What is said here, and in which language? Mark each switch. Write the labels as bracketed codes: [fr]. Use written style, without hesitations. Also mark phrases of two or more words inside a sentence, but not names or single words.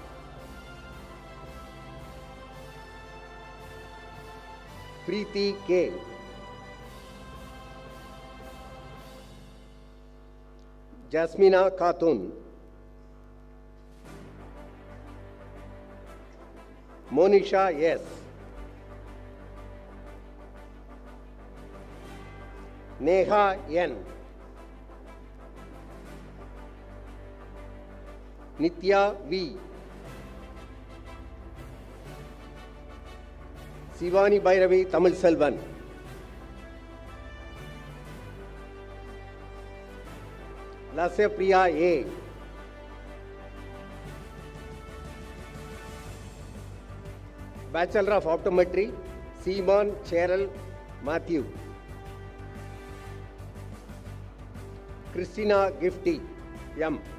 [en] Preeti K. Jasmina Khatun. Monisha S. Neha N. Nitya V. Sivani Bhairavi Tamil Selvan. Lasya Priya A. Bachelor of Optometry, Seaman Cheryl Matthew. Christina Gifty M.